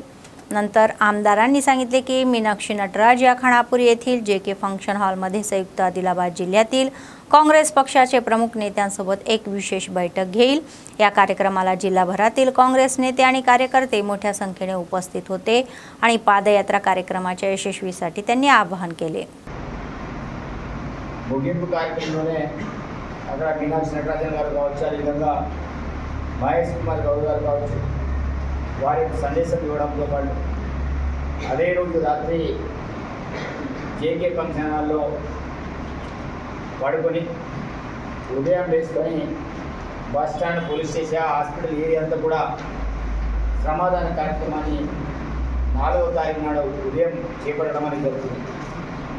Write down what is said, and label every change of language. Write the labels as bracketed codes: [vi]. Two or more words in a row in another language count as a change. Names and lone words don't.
[mr] नंतर आमदारांनी सांगितले की मीनाक्षी नटराज या खानापूर येथील JK फंक्शन हॉलमध्ये संयुक्त आदिलाबाद जिल्ह्यातील काँग्रेस पक्षाचे प्रमुख नेत्यांसोबत एक विशेष बैठक घेईल. या कार्यक्रमाला जिल्हाभरातील काँग्रेस नेते आणि कार्यकर्ते मोठ्या संख्येने उपस्थित होते आणि पादयात्रा कार्यक्रमाच्या यशस्वीसाठी त्यांनी आवाहन केले. [te] ముగింపు కార్యక్రమంలోనే అక్కడ మీనాక్షి నటరాజన్ గారు కావచ్చు, అదేవిధంగా మహేష్ కుమార్ గౌడ్ గారు కావచ్చు, వారికి సందేశం ఇవ్వడంతో పాటు అదే రోజు రాత్రి JK ఫంక్షన్ హాల్లో పడుకొని ఉదయం వేసుకొని బస్ స్టాండ్, పోలీస్ స్టేషన్, హాస్పిటల్ ఏరియా అంతా కూడా శ్రమదాన కార్యక్రమాన్ని 4వ తారీఖు నాడు ఉదయం చేపట్టడం అనేది జరుగుతుంది.